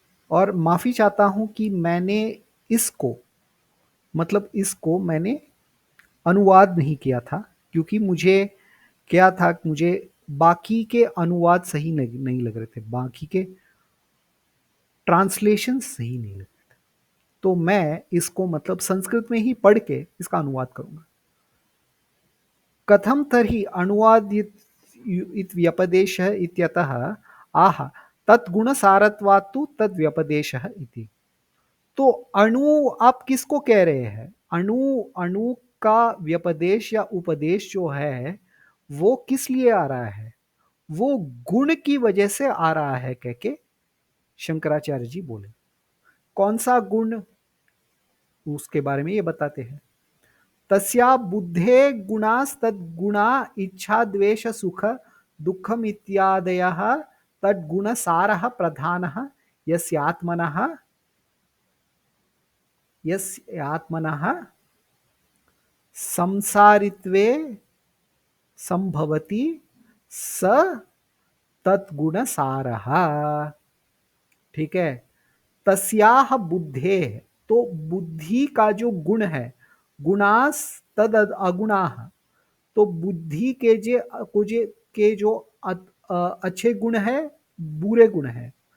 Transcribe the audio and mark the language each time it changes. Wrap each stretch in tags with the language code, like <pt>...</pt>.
<hi>और माफी चाहता हूं कि मैंने इसको मतलब इसको मैंने अनुवाद नहीं किया था, क्योंकि मुझे क्या था, मुझे बाकी के अनुवाद सही नहीं लग रहे थे, बाकी के ट्रांसलेशन सही नहीं लग रहे थे। तो मैं इसको मतलब संस्कृत में ही पढ़ के इसका अनुवाद करूंगा।</hi> <sa>कथम तर्हि अनुवाद व्यपदेशः इत्यतः आह तद्गुणसारत्वात्तु तद्व्यपदेशः इति।</sa> <hi>तो अणु आप किसको कह रहे हैं? अणु, अणु का व्यपदेश या उपदेश जो है वो किस लिए आ रहा है? वो गुण की वजह से आ रहा है, कह के शंकराचार्य जी बोले। कौन सा गुण, उसके बारे में ये बताते हैं।</hi> <sa>तस्या बुद्धे गुणास्तद्गुणा इच्छा द्वेष सुख दुःखम इत्यादयः तद्गुण सारः प्रधानः यस्यात्मनः यस्यात्मनः संसारित्वे संभवति स तद्गुण सारः।</sa> <hi>ठीक है,</hi> <sa>तस्याह बुद्धे,</sa> <hi>तो बुद्धि का जो गुण है,</hi> <sa>गुणास तद अगुणाह,</sa> <hi>तो बुद्धि के के जो अच्छे गुण है, बुरे गुण है।</hi>